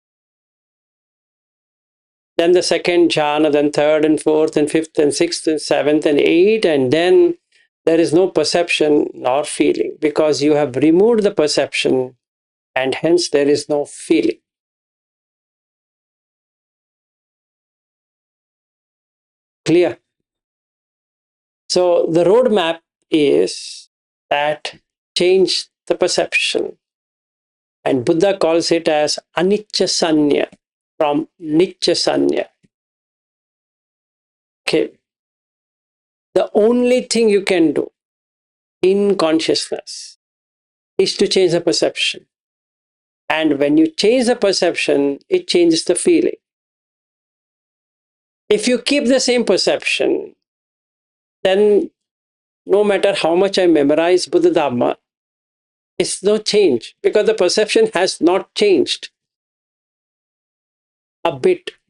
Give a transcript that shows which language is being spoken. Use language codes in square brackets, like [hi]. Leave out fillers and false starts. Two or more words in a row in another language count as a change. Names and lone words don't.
[en] Then the second jhana, then third and fourth and fifth and sixth and seventh and eighth, and then there is no perception nor feeling because you have removed the perception and hence there is no feeling. Clear? So the roadmap is that change the perception. And Buddha calls it as [pi] anicca sanya [en] from [pi] nicca sanya. [en] Okay. The only thing you can do in consciousness is to change the perception. And when you change the perception, it changes the feeling. If you keep the same perception, then no matter how much I memorize [pi] Buddha Dhamma, [en] it's no change because the perception has not changed a bit.